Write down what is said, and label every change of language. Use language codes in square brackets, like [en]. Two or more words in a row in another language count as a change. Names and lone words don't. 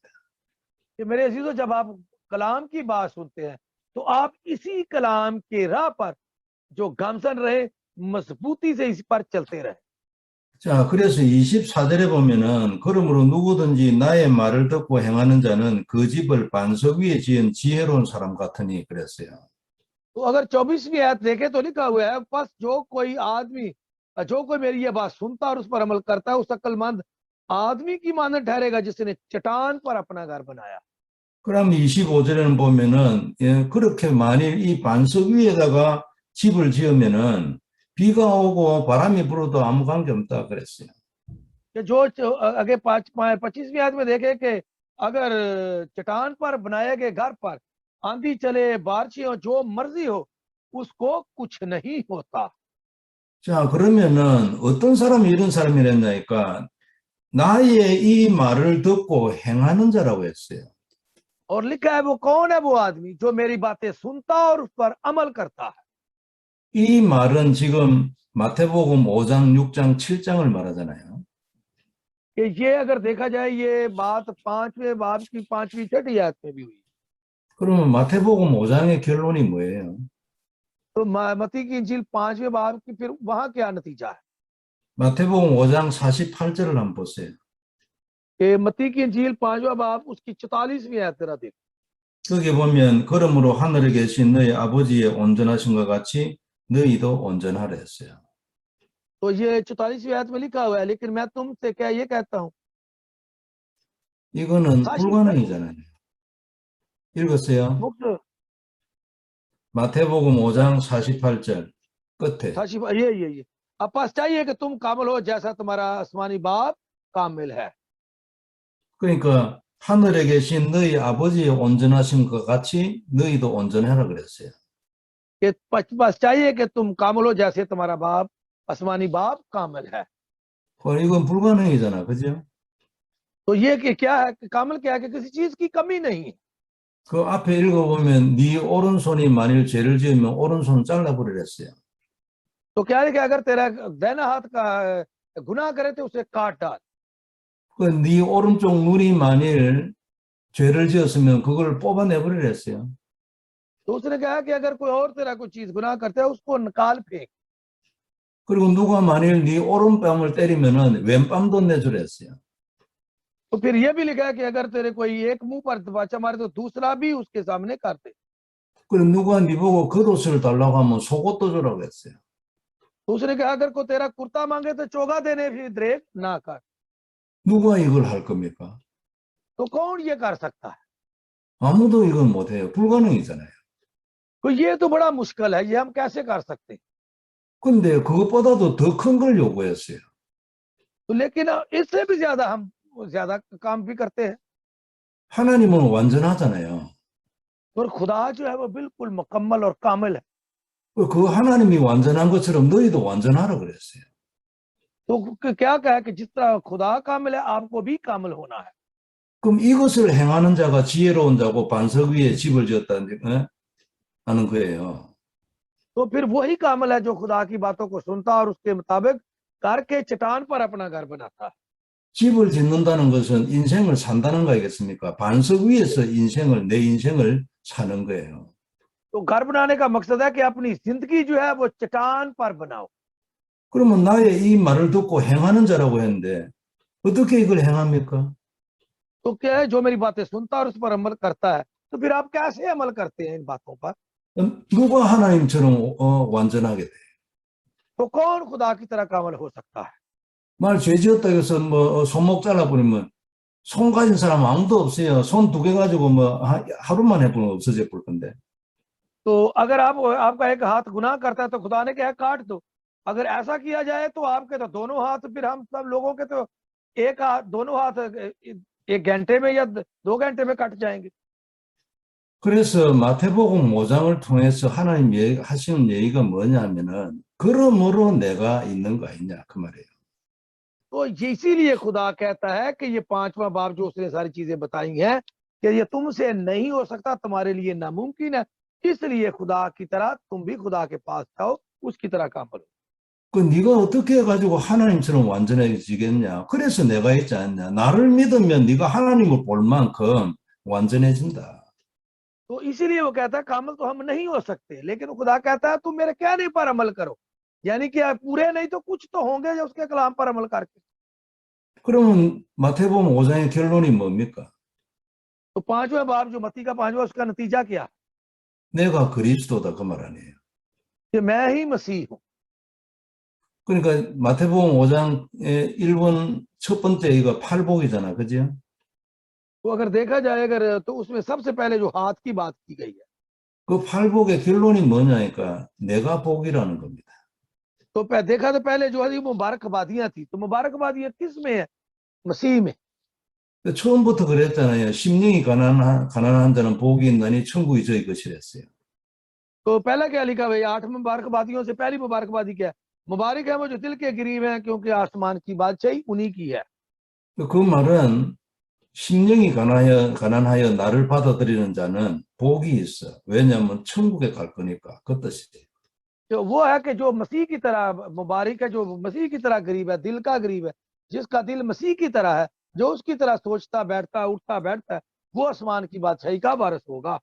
[ur] کہ میرے عزیزوں، جب آپ کلام کی بات سنتے ہیں تو آپ اسی کلام کے راہ پر جو گامسن رہے، مضبوطی سے اس پر چلتے رہے. [ko] 자, 그래서 24절에 보면은 그러므로 누구든지 나의 말을 듣고 행하는 자는 그 집을 반석 위에 지은 지혜로운 사람 같으니 그랬어요. [ur] تو اگر 24ویں آیت دیکھے تو لکھا ہوا ہے، بس جو کوئی میری یہ بات سنتا اور اس پر عمل کرتا ہے، اس عقلمند آدمی کی مانند ٹھہرے گا جس نے چٹان پر اپنا گھر بنایا. [ko] 그럼 25절에는 보면은 그렇게 만일 이 반석 위에다가 집을 지으면은 비가 오고 바람이 불어도 아무 관계 없다 그랬어요. [ur] کہ جو آگے 25ویں آیت میں دیکھے کہ اگر چٹان پر بنائے گئے گھر پر آندھی چلے، بارش ہو، جو مرضی ہو، اس کو کچھ نہیں ہوتا. [ko] 자, 그러면은 어떤 사람이 이런 사람이랬냐니까 나의 이 말을 듣고 행하는 자라고 했어요. [ur] اور لکھا ہے وہ کون ہے، وہ آدمی جو میری باتیں سنتا اور اس پر عمل کرتا ہے. [ko] 이 말은 지금 마태복음 5장, 6장, 7장을 말하잖아요. [ur] کہ یہ اگر دیکھا جائے یہ بات 5ویں باب کی 5ویں 6ٹھی آیت میں بھی ہوئی. [ko] 그러면 마태복음 5장의 결론이 뭐예요? [ur] تو متی کی انجیل 5ویں باب کی پھر وہاں کیا نتیجہ ہے? [ko] 마태복음 5장 48절을 한번 보세요. [ur] کہ متی کی انجیل 5واں باب اس کی 44ویں آیت ذرا دیکھو. [ko] 거기 보면 그러므로 하늘에 계신 너희 아버지의 온전하심과 같이 너희도 온전하라 했어요. [ur] تو یہ 44ویں آیت میں لکھا ہوا ہے، لیکن میں تم سے کیا یہ کہتا ہوں. [ko] 이거는 사실 불가능이잖아요. 읽었어요? मुक्त 마태복음 5장 48절 끝에. [ur] ساشف یہ اب پاس چاہیے کہ تم کامل ہو جیسا تمہارا آسمانی باپ کامل ہے. [ko] 그러니까 하늘에 계신 너희 아버지의 온전하심과 같이 너희도 온전해라 그랬어요. [ur] کہ بس چاہیے کہ تم کامل ہو جیسے تمہارا باپ آسمانی باپ کامل ہے. [ko] 이건 불가능이잖아, 그죠? [ur] تو یہ کہ کیا ہے، کہ کامل کیا ہے، کہ کسی چیز کی کمی نہیں ہے. [ko] 그 앞에 읽어보면 네 오른손이 만일 죄를 지으면 오른손 잘라버리랬어요. [ur] تو کیا ہے کہ اگر تیرا داہنا ہاتھ کا گناہ کرے تو اسے کاٹ ڈال. [ko] 네 오른쪽 눈이 만일 죄를 지었으면 그걸 뽑아내버리랬어요. [ur] تو اس نے کہا کہ اگر کوئی اور تیرا کوئی چیز گناہ کرتا ہے اس کو نکال پھینک. [ko] 그리고 누가 만일 네 오른뺨을 때리면은 왼뺨도 내주랬어요. [ur] تو پھر یہ بھی لکھا ہے کہ اگر تیرے کوئی ایک منہ پر طمانچہ مارے تو دوسرا بھی اس کے سامنے کر دے. [ko] 그리고 누가 네 보고 겉옷을 달라고 하면 속옷도 주라고 했어요. [ur] تو اس نے کہا اگر کوئی تیرا کرتا مانگے تو چوغہ دینے بھی دریغ نہ کر. [ko] 누가 이걸 할 겁니까? [ur] تو کون یہ کر سکتا ہے? [ko] 아무도 이걸 못해요. 불가능이잖아요. [ur] تو یہ تو بڑا مشکل ہے، یہ ہم کیسے کر سکتے ہیں? [ko] 근데 그것보다도 더 큰 걸 요구했어요. [ur] تو لیکن اس سے بھی زیادہ کام بھی کرتے ہیں. [ko] 하나님은 완전하잖아요. [ur] اور خدا جو ہے وہ بالکل مکمل اور کامل ہے. [ko] 그 하나님이 완전한 것처럼 너희도 완전하라 그랬어요. [ur] تو کیا کہا کہ جس طرح خدا کامل ہے آپ کو بھی کامل ہونا ہے. [ko] 그럼 이것을 행하는 자가 지혜로운 자고 반석 위에 집을 지었다는 하는 거예요. [ur] تو پھر وہی کامل ہے جو خدا کی باتوں کو سنتا اور اس کے مطابق کر کے چٹان پر اپنا گھر بناتا ہے. [ko] 집을 짓는다는 것은 인생을 산다는 거 아니겠습니까? 반석 위에서 내 인생을 사는 거예요. [ur] تو گھر بنانے کا مقصد ہے کہ اپنی زندگی جو ہے وہ چٹان پر بناؤ. [ko] 그러면 나의 이 말을 듣고 행하는 자라고 했는데 어떻게 이걸 행합니까? [ur] تو کیا ہے، جو میری باتیں سنتا اور اس پر عمل کرتا ہے، تو پھر آپ کیسے عمل کرتے ہیں ان باتوں پر? [ko] 누가 하나님처럼 완전하게 돼? [ur] تو کون خدا کی طرح کامل ہو سکتا ہے? [ko] 말 죄 지었다 해서 뭐 손목 잘라버리면 손 가진 사람 아무도 없어요. 손 2개 가지고 뭐 하루만 해보면 없어져 볼 건데. [ur] تو اگر آپ کا ایک ہاتھ گناہ کرتا ہے تو خدا نے کہا کاٹ دو. اگر ایسا کیا جائے تو آپ کے تو دونوں ہاتھ، پھر ہم سب لوگوں کے تو ایک ہاتھ، دونوں ہاتھ 1 گھنٹے میں یا 2 گھنٹے میں کٹ جائیں گے. [ko] 그래서 마태복음 5장을 통해서 하나님 하시는 얘기가 뭐냐면은 그러므로 내가 있는 거 아니냐 그 말이에요. [ur] تو اسی لیے خدا کہتا ہے کہ یہ پانچواں باب جو اس نے ساری چیزیں بتائی ہیں کہ یہ تم سے نہیں ہو سکتا، تمہارے لیے ناممکن ہے، اس لیے خدا کی طرح تم بھی خدا کے پاس جاؤ، اس کی طرح کام کرو. [ko] 그 네가 어떻게 해가지고 하나님처럼 완전해지겠냐? 그래서 내가 했지 않냐? 나를 믿으면 네가 하나님을 볼 만큼 완전해진다. [ur] تو اسی لیے وہ کہتا ہے کامل تو ہم نہیں ہو سکتے، لیکن خدا کہتا ہے تم میرے کہنے پر عمل کرو، یعنی کہ آپ پورے نہیں تو کچھ تو ہوں گے جو اس کے کلام پر عمل کر کے. [ko] 그러면 마태복음 5장의 결론이 뭡니까? [ur] تو پانچواں باب جو متی کا پانچواں، اس کا نتیجہ کیا ہے? [ko] 내가 그리스도다 그 말 아니에요. [ur] کہ میں ہی مسیح ہوں. [ko] 그러니까 마태복음 5장의 1번 첫 번째 이거 팔복이잖아, 그죠? [ur] تو اگر دیکھا جائے اگر تو اس میں سب سے پہلے جو ہاتھ کی بات کی گئی ہے, [ko] 그 팔복의 결론이 뭐냐니까 내가 복이라는 겁니다. [ur] تو دیکھا تو پہلے جو ہے یہ مبارکبادیاں تھی، تو مبارکبادیاں کس میں ہے? مسیح میں. [ko] 처음부터 그랬잖아요. 심령이 가난한 자는 복이 있나니 천국이 저희 것이랬어요. [ur] تو پہلا کیا لکھا بھائی? 8 مبارکبادیوں سے پہلی مبارکبادی کیا ہے؟ مبارک ہے وہ جو دل کے غریب ہیں، کیونکہ آسمان کی بادشاہی انہی کی ہے. [ko] 그 말은 심령이 가난하여 나를 받아들이는 자는 복이 있어. 왜냐하면 천국에 갈 거니까. 그 뜻이에요. [ur] تو وہ ہے کہ جو مسیح کی طرح مبارک ہے، جو مسیح کی طرح غریب ہے، دل کا غریب ہے، جس کا دل مسیح کی طرح ہے، جو اس کی طرح سوچتا بیٹھتا اٹھتا بیٹھتا ہے، وہ آسمان کی بادشاہی کا وارث ہوگا.